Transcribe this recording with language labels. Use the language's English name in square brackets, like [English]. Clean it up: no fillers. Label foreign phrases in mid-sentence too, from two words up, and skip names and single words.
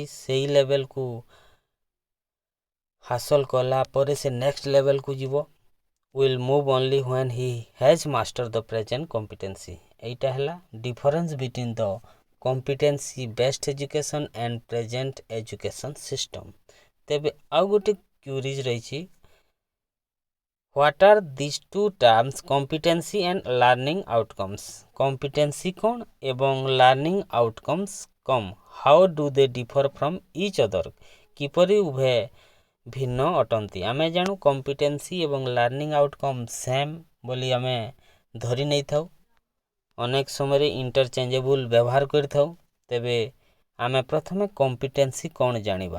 [Odia] ସେଇ ଲେଭେଲକୁ ହାସଲ କଲା ପରେ ସେ [English] next levelକୁ [Odia] ଯିବ। [English] will move only when he has master the present competency. [Odia] ଏଇଟା ହେଲା [English] difference between the competency based education and present education system. [Odia] ତେବେ ଆଉ ଗୋଟେ କ୍ୟୁରିଜ୍ ରହିଛି, [English] What are these two terms, competency and learning outcomes? [Odia] Competency କ'ଣ ଏବଂ [English] learning outcomes [Odia] କ'ଣ? [English] How do they differ from each other? [Odia] କିପରି ଉଭୟ ଭିନ୍ନ ଅଟନ୍ତି? ଆମେ ଜାଣୁ କମ୍ପିଟେନ୍ସି ଏବଂ [English] learning outcome same [Odia] ବୋଲି ଆମେ ଧରି ନେଇଥାଉ। ଅନେକ ସମୟରେ ଇଣ୍ଟରଚେଞ୍ଜେବୁଲ୍ ବ୍ୟବହାର କରିଥାଉ। ତେବେ ଆମେ ପ୍ରଥମେ କମ୍ପିଟେନ୍ସି କ'ଣ ଜାଣିବା।